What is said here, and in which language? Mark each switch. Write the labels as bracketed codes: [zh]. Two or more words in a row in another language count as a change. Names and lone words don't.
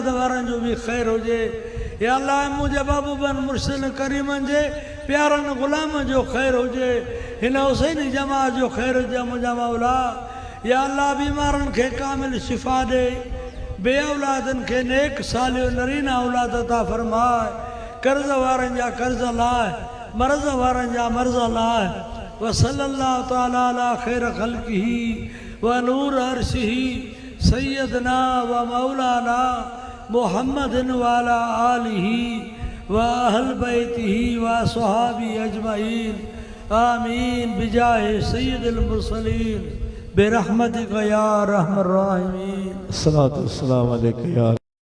[sd] वारनि जो भी ख़ैर हुजे [ar] يا الله [sd] मुझे महबूबन मुर्शिद करीमन जे प्यारनि ग़ुलामनि जो ख़ैर हुजे हिन हुसैनी जमात जो ख़ैर हुजे मुंहिंजा मौला [ar] يا الله [sd] बीमारनि खे कामिल शिफ़ा ॾे बे औलादनि खे नेक सालियो नरीना औलाद अता फरमाए कर्ज़ वारनि जा कर्ज़ लाहे मर्ज़ वारनि जा मर्ज़ लाहे [ar] وصلى الله تعالى على خير خلقه ونور عرشه سيدنا ومولانا محمد وعلى آله وأهل بيته وصحبه أجمعين آمين بجاه سيد المرسلين برحمتك يا أرحم الراحمين. الصلاة والسلام عليك يا